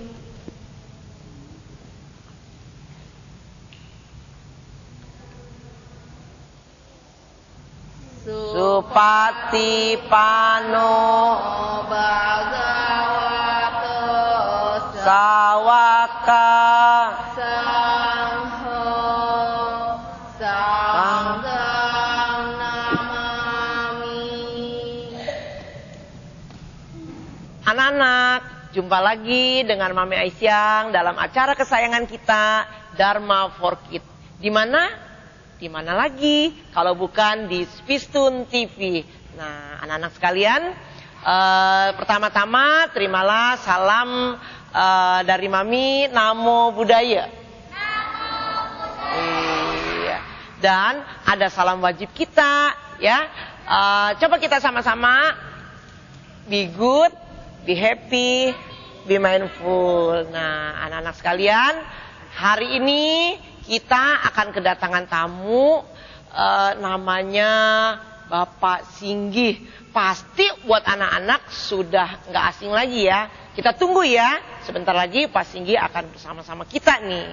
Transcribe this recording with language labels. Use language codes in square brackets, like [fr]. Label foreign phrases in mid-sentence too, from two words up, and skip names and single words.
[pi] Supati pano bagawato sawaka sangho sanggam namami. [id] Anak-anak, jumpa lagi dengan Mami Aisyang dalam acara kesayangan kita Dharma for Kids. Di mana? Di mana lagi kalau bukan di Spistun TV. Nah, anak-anak sekalian, pertama-tama terimalah salam dari Mami, [pi] Namo Buddhaya. [id] Iya. Dan ada salam wajib kita, ya. Coba kita sama-sama [en] be good, be happy, be mindful. [id] Nah, anak-anak sekalian, hari ini kita akan kedatangan tamu, namanya Bapak Singgih. Pasti buat anak-anak sudah nggak asing lagi ya. Kita tunggu ya, sebentar lagi Pak Singgih akan bersama-sama kita nih.